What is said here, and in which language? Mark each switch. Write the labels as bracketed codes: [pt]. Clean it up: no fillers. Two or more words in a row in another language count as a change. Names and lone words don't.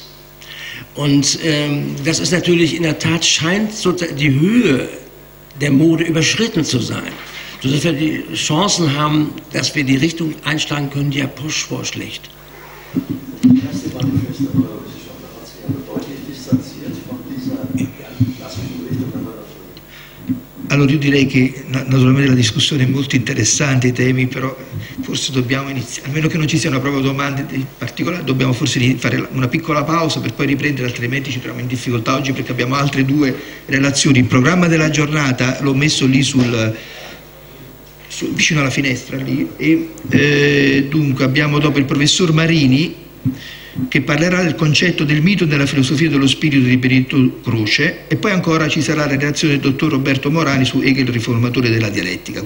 [de] Und das ist natürlich in der Tat, scheint so die Höhe der Mode überschritten zu sein, sodass wir die Chancen haben, dass wir die Richtung einschlagen können, die Herr Posch vorschlägt. Das erste Manifest der Neurowissenschaftler hat sich aber deutlich distanziert von dieser klassischen Richtung der Neurologie. [it] Allora io direi che naturalmente la discussione è molto interessante, i temi, però forse dobbiamo iniziare, almeno che non ci siano proprio domande in particolare, dobbiamo forse fare una piccola pausa per poi riprendere, altrimenti ci troviamo in difficoltà oggi perché abbiamo altre due relazioni. Il programma della giornata l'ho messo lì vicino alla finestra lì e dunque abbiamo dopo il professor Marini che parlerà del concetto del mito e della filosofia dello spirito di Benedetto Croce, e poi ancora ci sarà la relazione del dottor Roberto Morani su Hegel, riformatore della dialettica.